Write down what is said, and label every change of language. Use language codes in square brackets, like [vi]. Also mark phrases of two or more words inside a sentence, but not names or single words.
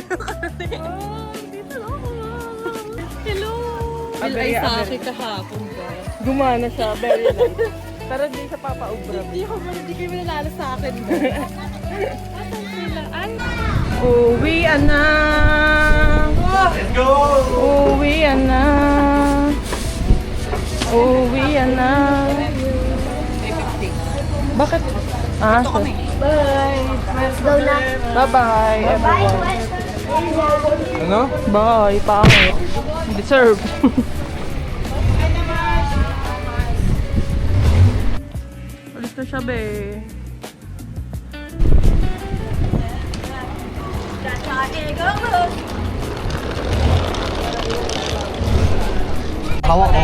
[en] Hello. Very [tl] sa akin kahapon ba? Gumana siya, [en] very light. [tl] Pero di sa papaubra. Hindi kayo nalala sa akin ba? Uwian na. [en] Let's go! [tl] Uwian na. Uwian na. Bakit? [en] Ah, so. Let's go na. Bye-bye, everyone. [tl] Ano? Bye, pangit. Deserve. Alis na siya, be. Hawak ko.